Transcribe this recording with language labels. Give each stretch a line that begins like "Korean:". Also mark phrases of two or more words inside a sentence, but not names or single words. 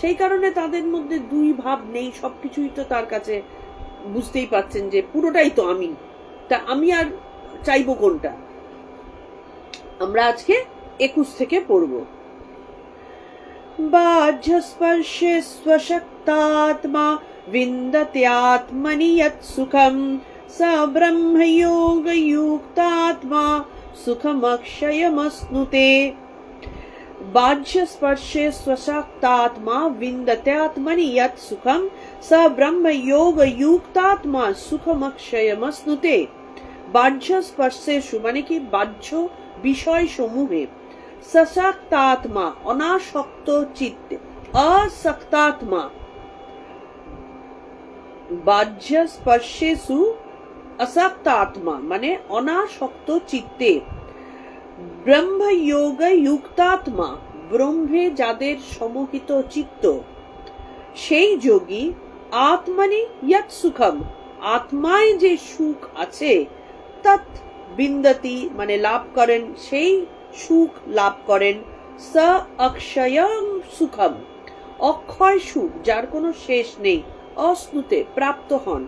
Bangla: সেই কারণে তাদের মধ্যে দুই ভাব নেই, সবকিছুই তো তার কাছে বুঝতেই পাচ্ছেন যে পুরোটাই তো আমি, তা আমি আর চাইবো কোনটা। আমরা আজকে 21 থেকে পড়ব।
Sanskrit: বাহ্য স্পর্শে স্বশক্তাত্মা विन्दत्यात्मनि यत् सुखं स ब्रह्मयोगयुक्तात्मा सुखमक्षयमश्नुते। बाह्य स्पर्शे स्वशक्तात्मा विन्दत्यात्मनि यत् सुखं स ब्रह्मयोगयुक्तात्मा सुखमक्षयमश्नुते। बाह्य स्पर्शेषु
Bangla: মানে কি বাহ্য বিষয় সমূহে সশক্তাত্মা অনাসক্ত চিত্তে,
Sanskrit: असक्तात्मा বাহ্য স্পর্শেষু
Bangla: আসক্তাত্মা মানে অনাসক্ত চিত্তে,
Sanskrit: ব্রহ্মযোগ যুক্তাত্মা
Bangla: ব্রহ্মে যাদের সমহিত চিত্ত, সেই যোগী
Sanskrit: আত্মানি ইয়ৎ সুখম
Bangla: আত্মায় যে সুখ আছে,
Sanskrit: তৎ বিন্দতি
Bangla: মানে লাভ করেন, সেই সুখ লাভ করেন,
Sanskrit: স অক্ষয়ং সুখম
Bangla: অক্ষয় সুখ যার কোনো শেষ নেই, অশ্নুতে প্রাপ্ত হন।